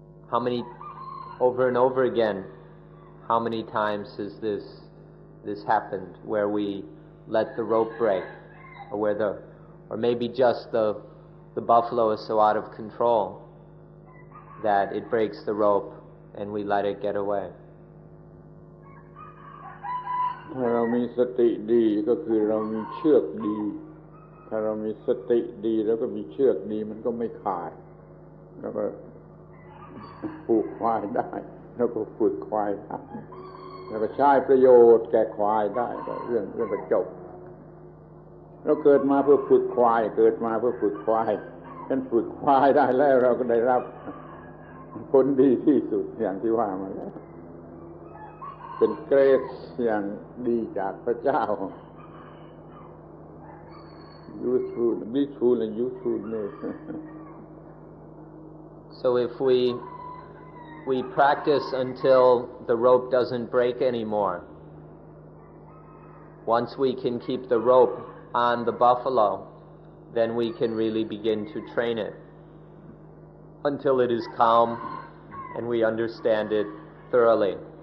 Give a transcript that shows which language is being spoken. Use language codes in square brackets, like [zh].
[en] How many, over and over again, how many times has this happened where we let the rope break, or maybe just the buffalo is so out of control that it breaks the rope and we let it get away. [th] ถ้าเรามีสติดีก็คือเรามีเชือกดีถ้าเรามีสติดีแล้วก็มีเชือกดีมันก็ไม่ขาดแล้วก็ ผูกควายได้แล้วก็ฝึกควายได้แล้วก็ใช้ประโยชน์แก่ควายได้เรื่องก็จบเราเกิดมาเพื่อฝึกควายเกิดมาเพื่อฝึกควายฉันฝึกควายได้แล้วเราก็ได้รับผลดีที่สุดอย่างที่ว่ามาแล้วเป็นเกรดอย่างดีจากพระเจ้า [en] useful blissful and usefulness So if we practice until the rope doesn't break anymore, once we can keep the rope on the buffalo, then we can really begin to train it until it is calm and we understand it thoroughly.